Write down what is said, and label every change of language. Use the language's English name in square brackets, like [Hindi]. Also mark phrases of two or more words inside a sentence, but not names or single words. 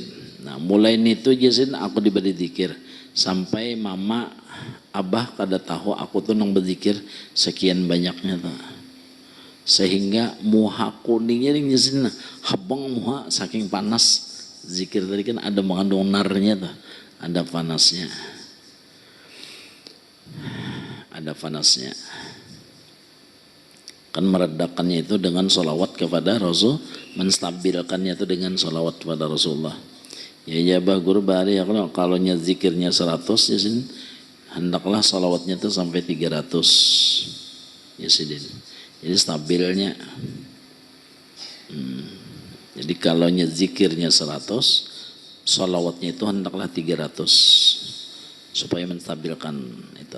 [Banjar] Nah, mulai itu Jasidin aku diberi zikir sampai mama Abah kada tahu aku tuh nang berzikir sekian banyaknya tuh. Sehingga muha kuningnya nih Jasidin habang muha saking panas. [Indonesian] Zikir tadi kan ada mengandung narnya tuh, ada panasnya. Ada panasnya. Kan meredakannya itu dengan sholawat kepada Rasul, menstabilkannya itu dengan sholawat kepada Rasulullah. [Banjar] Ya Abah Guru bahari ya kalau zikirnya 100 ya Sidin, hendaklah sholawatnya itu sampai 300 ya Sidin. [Indonesian] Jadi stabilnya. Jadi kalau zikirnya 100, sholawatnya itu hendaklah 300 supaya menstabilkan itu.